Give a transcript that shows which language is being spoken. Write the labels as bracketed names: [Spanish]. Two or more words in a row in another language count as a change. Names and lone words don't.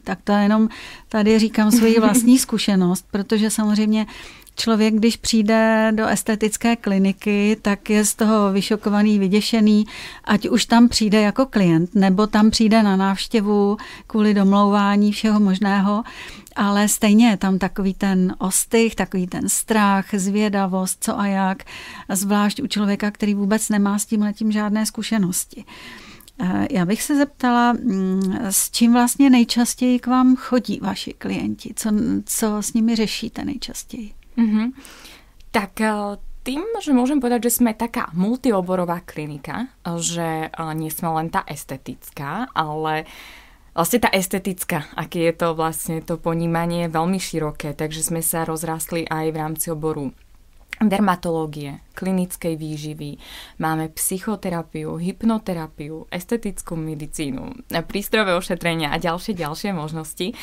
[Czech] Tak to jenom tady říkám svoji vlastní zkušenost, protože samozřejmě člověk, když přijde do estetické kliniky, tak je z toho vyšokovaný, vyděšený, ať už tam přijde jako klient, nebo tam přijde na návštěvu kvůli domlouvání všeho možného, ale stejně je tam takový ten ostych, takový ten strach, zvědavost, co a jak, zvlášť u člověka, který vůbec nemá s tímhletím žádné zkušenosti. Já bych se zeptala, s čím vlastně nejčastěji k vám chodí vaši klienti? Co s nimi řešíte nejčastěji? Mm-hmm. [Slovak] Tak tým, že môžem povedať, že sme taká multioborová klinika, že nie sme len tá estetická, ale vlastne tá estetická, aké je to vlastne to ponímanie veľmi široké, takže sme sa rozrastli aj v rámci oboru dermatológie, klinickej výživy, máme psychoterapiu, hypnoterapiu, estetickú medicínu, prístrojové ošetrenia a ďalšie možnosti.